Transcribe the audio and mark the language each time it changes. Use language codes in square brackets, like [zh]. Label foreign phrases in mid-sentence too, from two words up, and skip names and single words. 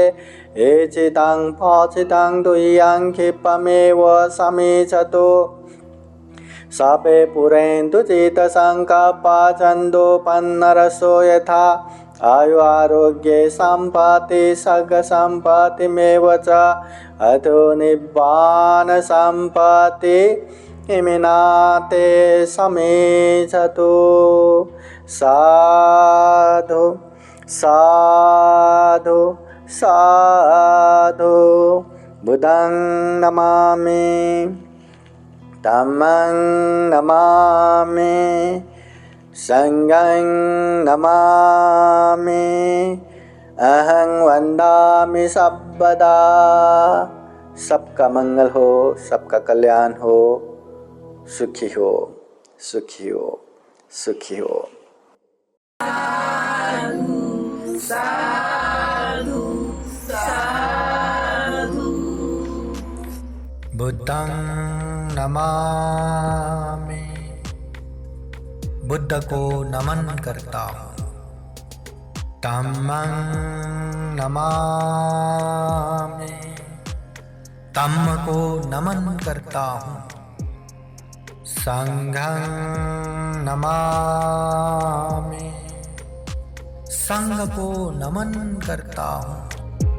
[pi] एचितं फचितं तुय्यं क्षिप्रमेव समीचतु सपे पुरेन्तु चित्तसङ्कल्पा छन्दोपन्नरसो यथा आयु आरोग्ये सम्पत्ति सर्गसम्पत्तिमेव च अतो निब्बान सम्पत्ति इमिनाते समीचतु। साधु साधु साधु। बुद्धं नमामि, धम्मं नमामि, संघं नमामि, अहं वन्दामि सर्वदा। [hi] सबका मंगल हो, सबका कल्याण हो, सुखी हो, सुखी हो, सुखी हो। [pi] साधु साधु। बुद्धं नमामि, [hi] बुद्ध को नमन करता हूँ। [pi] धम्मं नमामि, [hi] धम्म को नमन करता हूँ। [pi] संघं नमामि, [hi] संघ को नमन करता हूँ।